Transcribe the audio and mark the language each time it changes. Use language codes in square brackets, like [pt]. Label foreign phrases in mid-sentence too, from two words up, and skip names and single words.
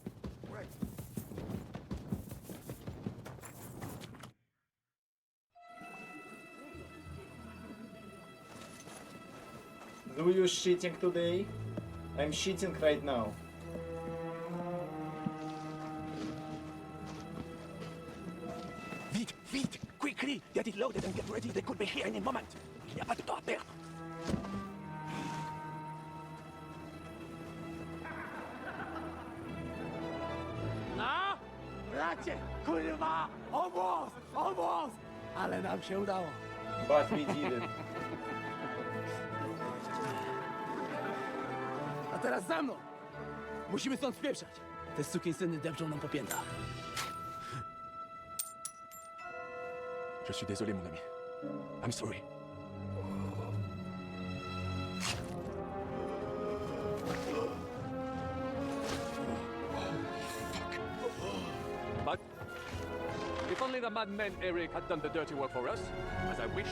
[en] Do you shitting today? I'm shitting right now. [fr] Vite, vite, [en] quickly! Get it loaded and get ready. They could be here any moment. [fr] Il n'y a pas de temps à perdre. [en] No! [pl] Bracie, kurwa! [en] Almost! Almost! [pl] Ale nam się udało. [en] But we did it. [pl] A teraz za mną! Musimy stąd spieprzać. Te sukinsyny depczą nam po piętach. [fr] Je suis désolé, mon ami. [en] I'm sorry. But if only the madman Eric had done the dirty work for us, as I wished.